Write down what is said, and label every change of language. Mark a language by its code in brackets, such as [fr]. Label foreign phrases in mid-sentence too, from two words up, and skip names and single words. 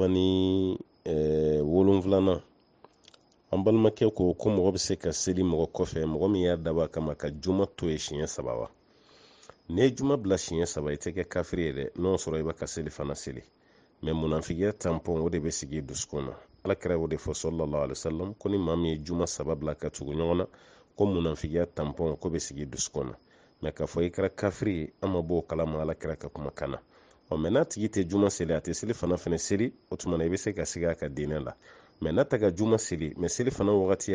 [bm] 77 an balimakɛ ko mɔgɔ bɛ se ka seli mɔgɔ kɔfɛ mɔgɔ min y'a daba kama ka juma to ye siɲɛ 3 wa n'i ye juma bila siɲɛ 3 i tɛ kɛ kafiri ye dɛ n'o sɔrɔ i bɛ ka seli fana seli mɛ munafigiya tampɔn o de bɛ sigi dusukun na alakira o de fɔ [ar] صلى الله عليه وسلم [bm] ko ni maa min ye juma 3 bila ka tugu ɲɔgɔn na ko munafigiya tampɔn ko bɛ sigi dusukun na mɛ k'a fɔ i kɛra kafiri ye an ma bɔ o kalama alakira ka kumakan na mɛ n'a tigi tɛ juma seli a tɛ seli fana seli o tuma na i bɛ se ka sigi a ka diinɛ la mɛ n'a ta ka juma seli mɛ seli fana wagati